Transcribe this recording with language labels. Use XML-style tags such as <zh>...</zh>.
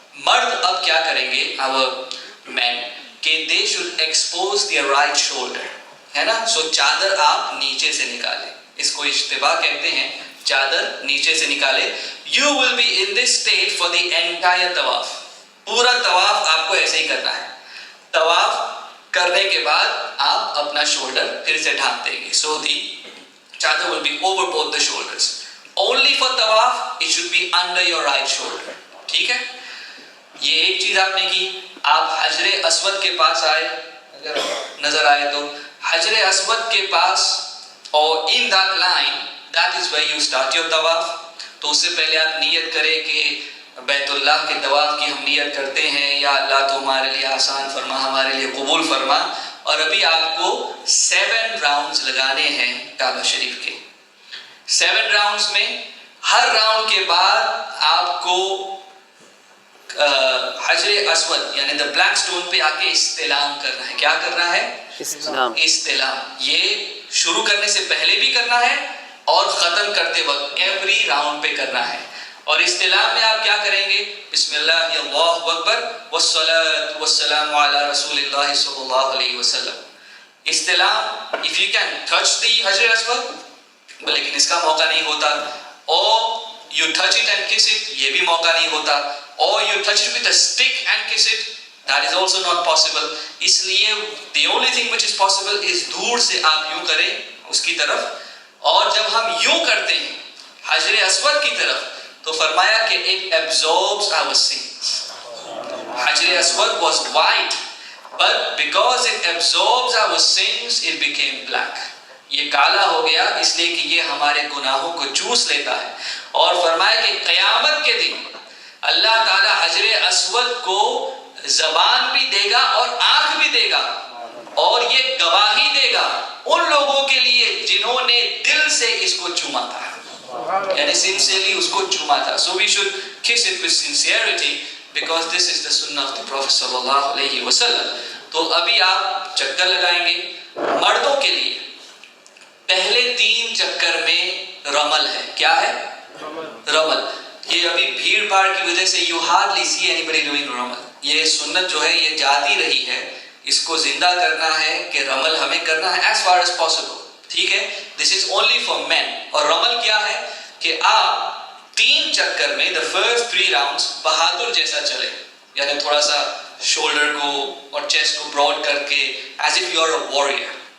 <ur>مرد اب کیا کریں گے,</ur> <en>our men,</en> <ur>کہ</ur> <en>they should expose their right shoulder,</en> <ur>ہے نا. سو چادر آپ نیچے سے نکالیں, اس کو اشتباہ کہتے ہیں, چادر نیچے سے نکالے.</ur> <en>you will be in this state for the entire طواف.</en> <ur>پورا طواف آپ کو ایسے ہی کرنا ہے. طواف کرنے کے بعد آپ اپنا شولڈر پھر سے ڈھانپ دیں گے.</ur> <en>so the chadar will be over both the shoulders. only for طواف it should be under your right shoulder,</en> <ur>ٹھیک ہے. یہ ایک چیز آپ نے کی. آپ حجر اسود کے پاس آئے, اگر نظر آئے تو حجر اسود کے پاس, اور</ur> <en>in that line that is where you start your</en> <ur>طواف. تو اس سے پہلے آپ نیت کریں کہ بیت اللہ کے طواف کی ہم نیت کرتے ہیں یا اللہ تو ہمارے لیے آسان فرما, ہمارے لیے قبول فرما. اور ابھی آپ کو 7 راؤنڈز لگانے ہیں کعبہ شریف کے. 7 راؤنڈز میں ہر راؤنڈ کے بعد آپ کو حجر اسود یعنی دا بلیک سٹون پہ آ کے استلام کرنا ہے. کیا کرنا ہے؟ استلام. یہ شروع کرنے سے پہلے بھی کرنا ہے اور ختم کرتے وقت ایوری راؤنڈ پہ کرنا ہے. اور استلام میں آپ کیا کریں گے؟ بسم اللہ اللہ اکبر والصلاۃ والسلام علی رسول اللہ صلی اللہ علیہ وسلم.</ur> <en>استلام if you can touch the حجر اسود,</en> <ur>لیکن اس کا موقع نہیں ہوتا,</ur> <en>or you touch it and kiss it,</en> <ur>یہ بھی موقع نہیں ہوتا,</ur> <en>or you touch it with a stick and kiss it, that is also not possible.</en> <ur>اس لیے</ur> <en>the only thing which is possible is</en> <ur>دور سے آپ یوں کریں اس کی طرف, اور جب ہم یوں کرتے ہیں حجر اسود کی طرف تو فرمایا کہ</ur> <en>it absorbs our sins. حجر اسود was white, but because it absorbs our sins it became black.</en> <ur>یہ کالا ہو گیا اس لیے کہ یہ ہمارے گناہوں کو چوس لیتا ہے. اور فرمایا کہ قیامت کے دن اللہ تعالی حجر اسود کو زبان بھی دے گا اور آنکھ بھی دے گا, اور یہ گواہی دے گا ان لوگوں کے لیے جنہوں نے دل سے اس کو چوما تھا, یعنی sincerely اس کو چوما تھا.</ur> <en>So we should kiss it with sincerity because this is the sunnah of the Prophet صلی اللہ علیہ وسلم.</en> <ur>تو ابھی آپ چکر لگائیں گے. مردوں کے لیے پہلے 3 چکر میں رمل ہے. کیا ہے؟ رمل. یہ ابھی بھیڑ بھاڑ کی وجہ سے</ur> <en>you hardly see anybody doing</en> <ur>رمل. یہ سنت جو ہے یہ جاتی رہی ہے, اس کو زندہ کرنا ہے کہ رمل ہمیں کرنا ہے</ur> <en>as far as possible.</en> <ur>ٹھیک ہے,</ur> <en>this is only for men.</en> <ur>اور رمل کیا ہے کہ آپ 3 چکر میں</ur> <en>the first 3 rounds</en> <ur>بہادر جیسا چلے, یعنی تھوڑا سا شولڈر کو اور چیسٹ کو براڈ کر کے</ur> <en>as if you are a warrior.</en>